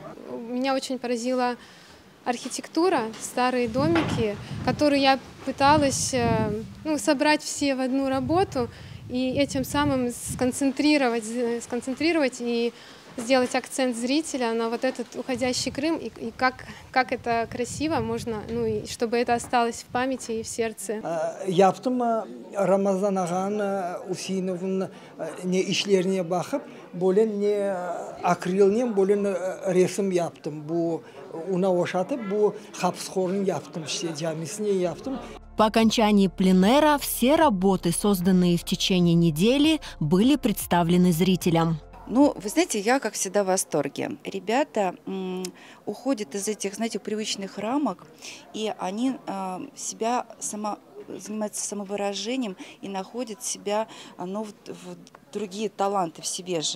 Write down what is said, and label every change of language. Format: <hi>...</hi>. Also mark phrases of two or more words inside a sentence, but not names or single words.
<ru>Меня очень поразила архитектура, старые домики, которые я пыталась собрать все в одну работу и этим самым сконцентрировать и сделать акцент зрителя на этот уходящий Крым, и как это красиво можно, и чтобы это осталось в памяти и в сердце.</ru> <crh>Yaptım Ramazan ağanın Useynov'un ne işlerine bakıp böyle ne akrillen böyle resim yaptım. Bu ona oşatıp bu Kapskhor'un yaptım işte camisini yaptım.</crh> <ru>По окончании пленэра все работы, созданные в течение недели, были представлены зрителям. Вы знаете, я, как всегда, в восторге. Ребята уходят из этих, привычных рамок, и они занимаются самовыражением и находят себя, в другие таланты в себе же.</ru>